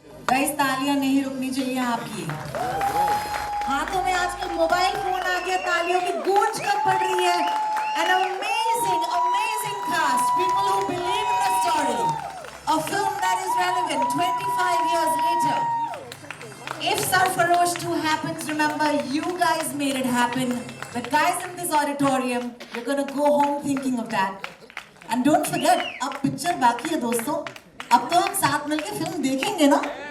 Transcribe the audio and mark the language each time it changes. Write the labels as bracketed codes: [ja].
[hi] Guys तालियां नहीं रुकनी चाहिए आपकी। हाथों में आजकल मोबाइल फोन आ गया, तालियों की गूंज कब पड़ रही है। [en] An amazing, amazing cast. People who believe in the story. A film that is relevant 25 years later. If Sarfarosh 2 happens, remember you guys made it happen. The guys in this auditorium, you're gonna go home thinking of that. And don't forget, [hi] अब picture बाकी है दोस्तों। अब तो हम साथ मिलके film देखेंगे ना?